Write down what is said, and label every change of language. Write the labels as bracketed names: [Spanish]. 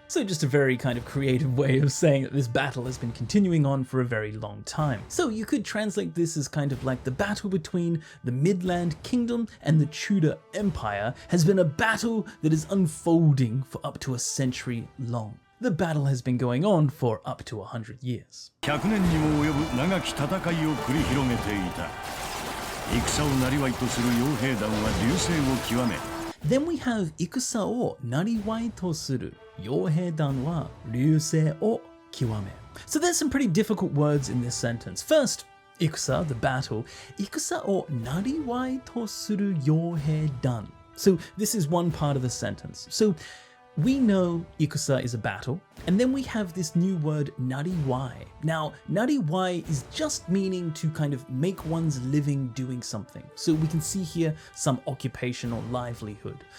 [English] So just a very kind of creative way of saying that this battle has been continuing on for a very long time. So you could translate this as kind of like the battle between the Midland Kingdom and the Tudor Empire has been a battle that is unfolding for up to a century long. The battle has been going on for up to 100 years. [Japanese] 100年にも及ぶ長き戦いを繰り広げていた。戦をなりわいとする傭兵団は隆盛を極め。 [English] Then we have [Japanese] 戦をなりわいとする傭兵団は隆盛を極め. [English] So there's some pretty difficult words in this sentence. First, 戦, the battle. [Japanese] 戦をなりわいとする傭兵団. [English] So this is one part of the sentence. So we know Ikusa is a battle, and then we have this new word Nadiwai. Now, Nadiwai is just meaning to kind of make one's living doing something. So we can see here some occupation or livelihood.